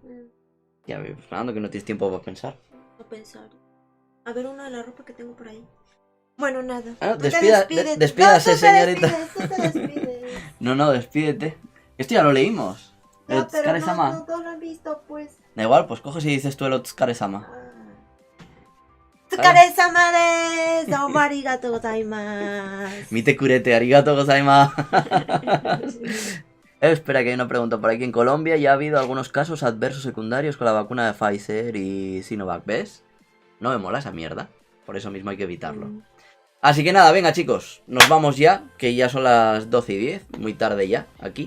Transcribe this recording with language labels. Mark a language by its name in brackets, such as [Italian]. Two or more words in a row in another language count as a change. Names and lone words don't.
[Spanish] Ya, Fernando, que no tienes tiempo para pensar. A pensar. A ver una de la ropa que tengo por ahí. Bueno, nada. Ah, Tú te despídase, tú te señorita. tú te despides. No, despídete. Esto ya lo leímos. El Ya, pero [Japanese] Otsukare-sama. [Spanish] no lo han visto, pues. Da igual, pues coges y dices tú el Otsukare-sama. [Japanese] お疲れ様です. どうもありがとうございます. 見てくれて、ありがとうございます. [Spanish] Espera, que hay una pregunta por aquí. En Colombia ya ha habido algunos casos adversos secundarios con la vacuna de Pfizer y Sinovac, ¿ves? No me mola esa mierda. Por eso mismo hay que evitarlo. Así que nada, venga chicos, nos vamos ya, que ya son las 12:10, muy tarde ya, aquí.